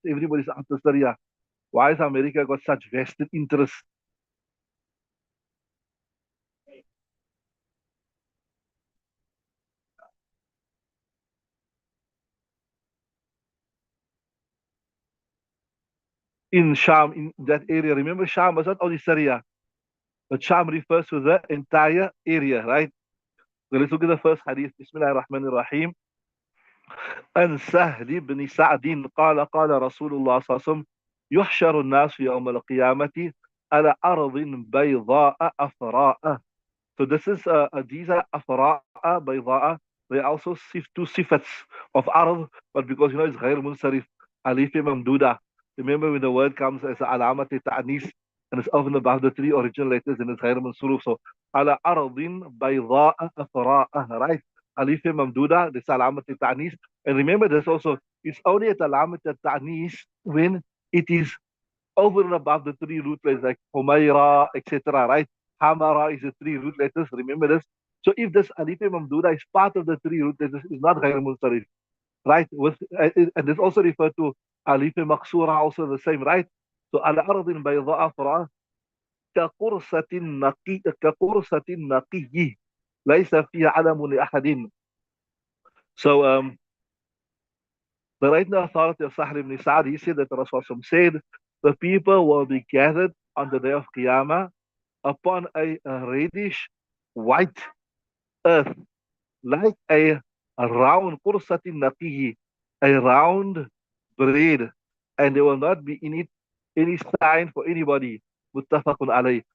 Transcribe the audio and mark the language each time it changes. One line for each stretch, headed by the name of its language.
English: Everybody's after Syria. Why has America got such vested interest in Sham, in that area? Remember, Sham was not only Syria, but Sham refers to the entire area, right? So let's look at the first hadith. Bismillah ar-Rahman ar-Rahim.
Arabic: عن سهل بن سعد قال رسول الله صلى الله عليه وسلم يحشر الناس يوم القيامة على أرض بيضاء أفراء.
English: So this is these are afra'a, bayda'a. They also two sifats of arad, but because it's غير munsarif, alif mamduda. Remember when the word comes as alamat ta'anis and it's often above the three original letters and it's غير منصرف. So ala aradin bayda'a afra'a, right? Alif mamduda, this alamat ta'anis. And remember this also, it's only at alamat ta'anis when it is over and above the three root letters like Humaira, etc. Right? Hamara is the three root letters. Remember this. So if this Alif Mamduda is part of the three root letters, it's not Ghair Munsarif. Right? And this also referred to Alif Maksura, also the same, right? So Al Ardin Bayda'a Far'a
Arabic: كقرصة نقي كقرصة نقي ليس فيها علم لأحد.
English: So the right now authority of Sahl ibn Sa'd, he said that the Rasul said, the people will be gathered on the day of Qiyamah upon a reddish white earth, like a round qursatin naqihi, a round bread, and there will not be in it any sign for anybody. Muttafaqun alayh.